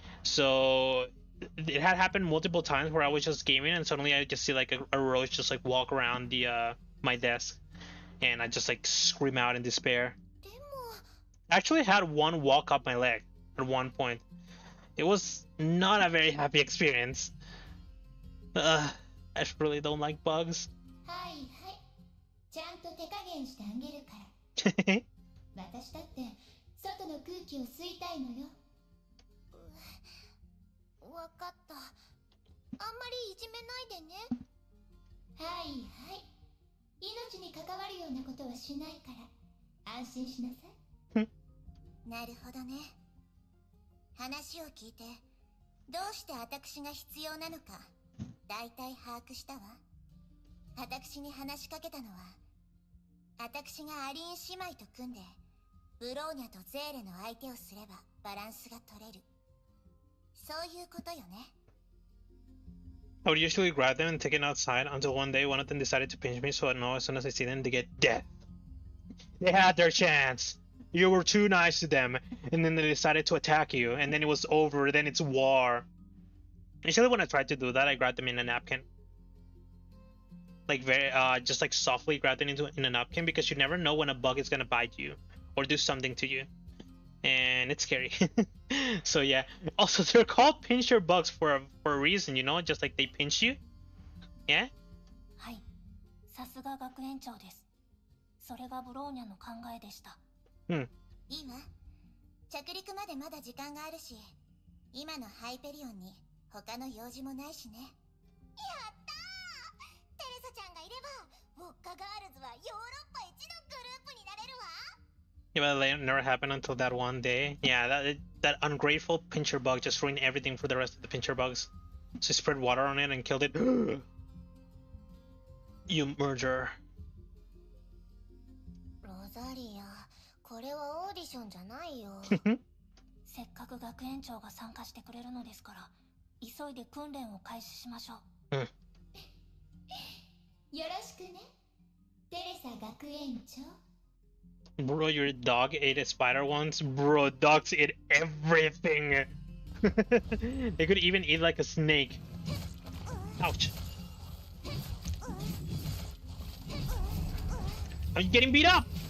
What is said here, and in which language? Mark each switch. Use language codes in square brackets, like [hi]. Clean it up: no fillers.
[en] So it had happened multiple times where I was just gaming and suddenly I just see like a roach just like walk around the my desk, and I just like scream out in despair. I actually had one walk up my leg at one point. It was not a very happy experience. I really don't like bugs. [ja] はいはい。ちゃんと手加減してあげるから。私だって外の空気を吸いたいのよ。わかった。あんまりいじめないでね。はいはい。命に関わるようなことはしないから安心しなさい。なるほどね。話を聞いて、どうして私が必要なのか、だいたい把握したわ。私に話しかけたのは、私がアリン姉妹と組んで、ブローニャとゼーレの相手をすればバランスが取れる。そういうことよね。 [en] I would usually grab them and take it outside until one day one of them decided to pinch me, so I know as soon as I see them they get death. They had their chance. You were too nice to them, and then they decided to attack you, and then it was over, then it's war. Usually when I tried to do that, I grabbed them in a napkin. Like just like softly grab them in a napkin, because you never know when a bug is gonna bite you or do something to you. And it's scary. So yeah. Also, they're called pincher bugs for a reason, you know? Just like they pinch you. Yeah? [ja] はい。さすが学園長です。それがブローニャの考えでした。いいわ。着陸までまだ時間があるし、今のハイペリオンに他の用事もないしね。やったー！テレサちゃんがいれば、ウォッカガールズはヨーロッパ一のグループになれるわ。 [en] Yeah, but that never happened until that one day. Yeah, that ungrateful pincher bug just ruined everything for the rest of the pincher bugs. So he spread water on it and killed it. You murderer. [ja] ロザリア、これはオーディションじゃないよ。せっかく学園長が参加してくれるのですから、急いで訓練を開始しましょう。よろしくね、テレサ学園長。 [en] Bro, your dog ate a spider once? Bro, dogs eat everything. They could even eat like a snake. Ouch. I'm getting beat up!